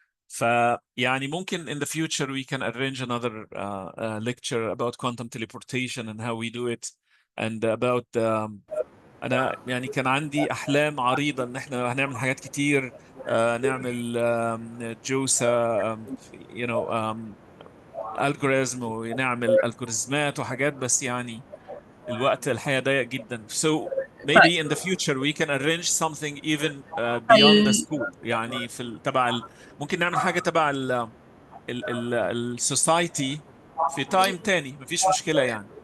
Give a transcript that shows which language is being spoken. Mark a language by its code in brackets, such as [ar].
[ar] فيعني ممكن [en] in the future we can arrange another lecture about quantum teleportation and how we do it and about [ar] انا يعني كان عندي احلام عريضة ان احنا هنعمل حاجات كتير، نعمل جوسة you know algorithm ونعمل الجوريزمات وحاجات، بس يعني الوقت الحقيقة ضيق جدا. [en] So maybe in the future we can arrange something even beyond the scope. [ar] يعني في تبع ممكن نعمل حاجة تبع السوسايتي في تايم تاني، مفيش مشكلة يعني.